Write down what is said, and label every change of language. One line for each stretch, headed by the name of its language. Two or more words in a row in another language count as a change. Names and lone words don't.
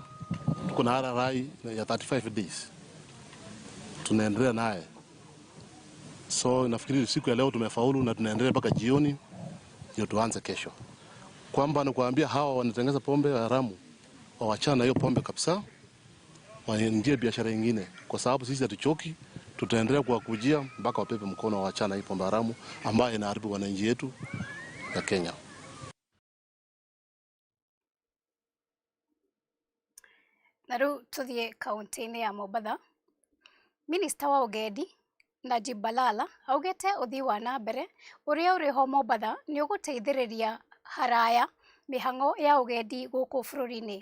Swahili: Tuko na RRI ya 35 days tunaendelea naye, so nafikiri siku ya leo tumefaulu na tunaendelea mpaka jioni ndio tuanze kesho. Kwamba nakuambia hawa wanatengeneza pombe haramu waachana hiyo pombe kabisa, waendie biashara nyingine, kwa sababu sisi hatuchoki. Tutaendelea kuwakujia mpaka wapepe mkono waachana hii pombe haramu ambayo inaharibu wananchi yetu ya Kenya.
Kikuyu: Na riu tuthie kaunti-ini ya Mombasa. Minista wa ugendi Najib Balala augite uthii wa na mbere uria uriho Mombasa ni uguteithiriria haraya mihango ya ugendi guku bururi-ini.